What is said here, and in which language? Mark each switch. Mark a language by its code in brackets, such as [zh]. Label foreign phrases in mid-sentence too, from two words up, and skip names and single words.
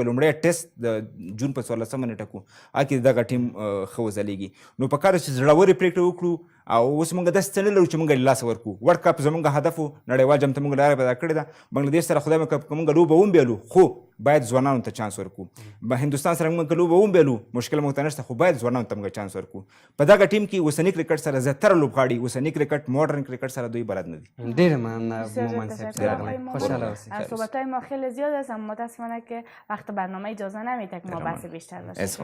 [ps] موږ لومړی ټیسټ د جون په 14 نیټه کوو هغه کې دغه ټیم ښه وځلیږي نو په کار چې زړورې پرېکړې وکړو او اوس موږ داسې څه نه لرو چې موږ له لاسه ورکړو ورلډ کپ زموږ هدف و نړیوال جام ته موږ لاره پیدا کړې ده بنګلادیش سره خدای مکړه که موږ لوبه ومبیلو خو باید ځوانانو ته چانس ورکړو به هندوستان سره موږ لوبه ومبیلو مشکل موږ ته نشته خو باید ځوانانو ته موږ چانس ورکړو په دغه ټیم کې اوسني کرکټ سره زیاتره لوبغاړي اوسني کرکټ مدرن کرکټ سره دوی بلد نه دي ډېره مننه مومند صاحب خوشحاله اوسئ [fa] صحبت‌های ما خیلی زیاد است اما متاسفانه که وقت برنامه اجازه نمیده که ما بحث بیشتر داشته